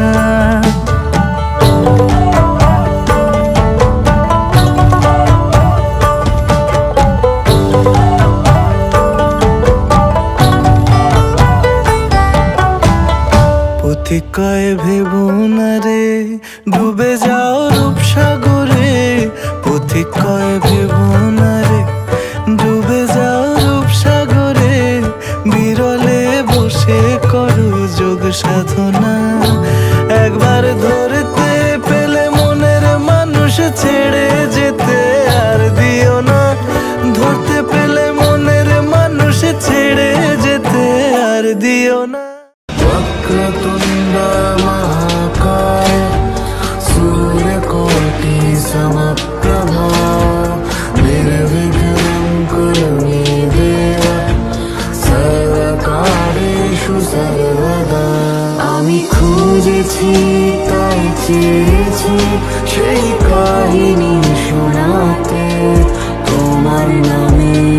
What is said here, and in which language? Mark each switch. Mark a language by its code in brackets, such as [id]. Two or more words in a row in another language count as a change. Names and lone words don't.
[bn] কয় ভেবো না রে ডুবে যাও রূপসাগরে, পথিক কয় ভেবো না রে ডুবে যাও রূপসাগরে, বিরলে বসে করো যোগ সাধনা। একবার ধরতে পেলে মনের মানুষ ছেড়ে যেতে আর দিও না, ধরতে পেলে মনের মানুষ ছেড়ে যেতে আর দিও না। [sa] वक्रतुण्ड महाकाय सूर्यकोटि समप्रभा निर्विघ्नं कुरु मे देव सर्वकार्येषु सर्वदा। [bn] আমি খুঁজেছি তাই চেয়েছি সেই কাহিনী শোনাতে তোমার নামে।